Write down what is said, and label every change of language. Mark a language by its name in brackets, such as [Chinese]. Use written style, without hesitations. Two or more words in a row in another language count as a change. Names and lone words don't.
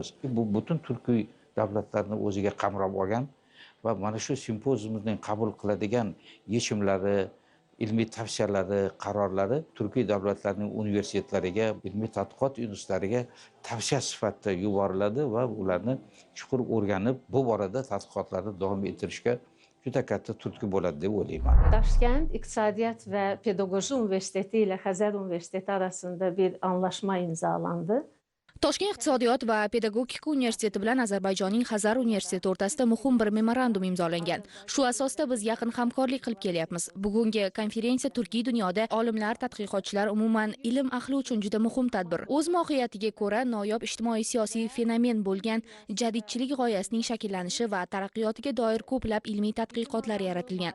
[Uzbek] Bu butun turkiy davlatlarni o'ziga qamrab olgan va mana shu simpoziumning qabul qiladigan yechimlari, ilmiy tavsiyalari, qarorlari Turkiy davlatlarining universitetlariga, ilmiy tadqiqot institutlariga tavsiya sifatida yuboriladi va ularni chuqur o'rganib, bu borada tadqiqotlarni davom ettirishga juda katta turtki bo'ladi deb o'ylayman. [Azerbaijani] Toshkent İqtisadiyyat və Pedagojik Universiteti ilə Xəzər Universiteti arasında bir anlaşma imzalandı. [Uzbek] Toshkent iqtisodiyot va pedagogika universiteti bilan Ozarbayjonning Xazar universiteti o'rtasida muhim bir memorandum imzolangan. Shu asosda biz yaqin hamkorlik qilib kelyapmiz. Bugungi konferensiya Turkiy dunyoda olimlar, tadqiqotchilar, umuman ilm ahli uchun juda muhim tadbir. O'z mohiyatiga ko'ra noyob ijtimoiy-siyosiy fenomen bo'lgan jadidchilik g'oyasining shakllanishi va taraqqiyotiga doir ko'plab ilmiy tadqiqotlar yaratilgan.